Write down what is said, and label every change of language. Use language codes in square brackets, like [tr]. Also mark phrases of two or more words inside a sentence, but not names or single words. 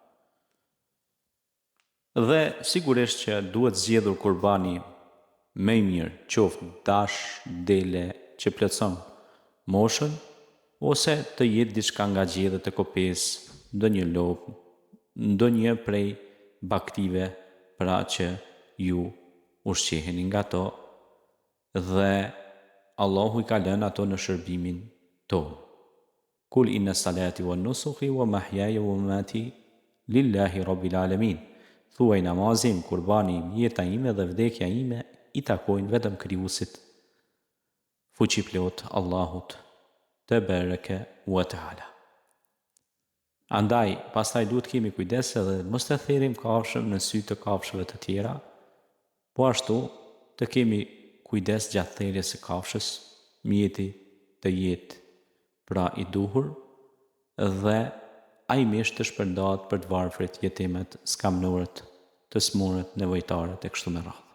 [sq] Dhe sigurisht që duhet zgjedhur kurbani më i mirë, qoftë dash, dele që plotson moshën, ose të jetë diçka nga gjedhët e kopes, ndonjë lopë, ndonjë prej baktive, pra që ju ushqeheni nga to, dhe Allahu i ka lënë ato në shërbimin tonë. [ar] قل إن صلاتي ونسكي ومحياي ومماتي لله رب العالمين. [sq] Thuaj namazim, kurbani im, jeta ime dhe vdekja ime i takojnë vetëm Krijuesit fuqiplot Allahut [ar] تبارك وتعالى. [sq] Andaj, pastaj duhet kemi kujdes edhe mos të thirrim kafshën në sy të kafshëve të tjera, po ashtu të kemi kujdes gjatë thirrjes së kafshës, mjeti të jetë pra i duhur dhe ai mish të shpërndahet për të varfrit, jetimet, skamnurët, të smurët, nevojtarët e kështu me radhë.